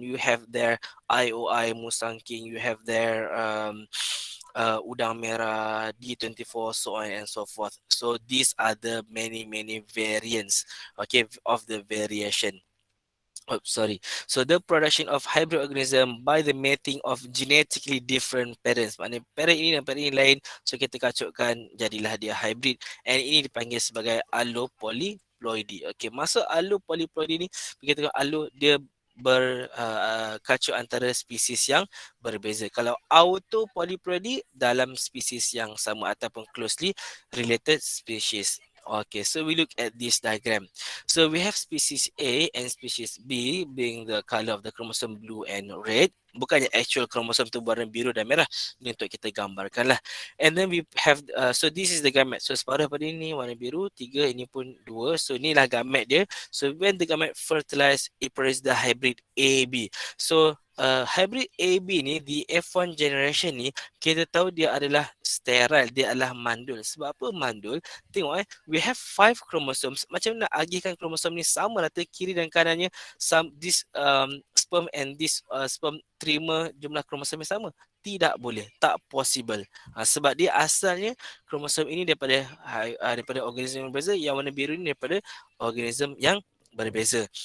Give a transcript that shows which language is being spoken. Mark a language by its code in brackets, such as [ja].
[en] You have their IOI Musang King, you have their udang merah, D24, so on and so forth. So these are the many variants, okay, of the variation. So the production of hybrid organism by the mating of genetically different parents. [ms] Maknanya parent ini dan parent ini lain. So kita kacukkan, jadilah dia hybrid. And ini dipanggil sebagai allopolyploidy. Okay, masuk allopolyploidy ni, kita tengok allo dia berkacuk antara spesies yang berbeza. Kalau autopolyploidy, dalam spesies yang sama ataupun [en] closely related species. Okay, so we look at this diagram. So we have species A and species B being the color of the chromosome blue and red. [ms] Bukannya actual chromosome tu warna biru dan merah. Ini untuk kita gambarkan lah. [en] And then we have, so this is the gamete. [ms] So separuh pada ini warna biru, 3, ini pun 2. So inilah gamete dia. [en] So when the gamete fertilized, it produces the hybrid AB. [ms] So hybrid AB ni, di F1 generation ni, kita tahu dia adalah sterile, dia adalah mandul. Sebab apa mandul? [en] Tengok we have 5 chromosomes. [ms] Macam mana nak agihkan kromosom ni sama rata kiri dan kanannya, [en] this sperm and this sperm [ms] terima jumlah kromosom yang sama? Tidak boleh, tak possible. Sebab dia asalnya kromosom ini daripada organism yang berbeza, yang warna biru ini daripada organism yang berbeza.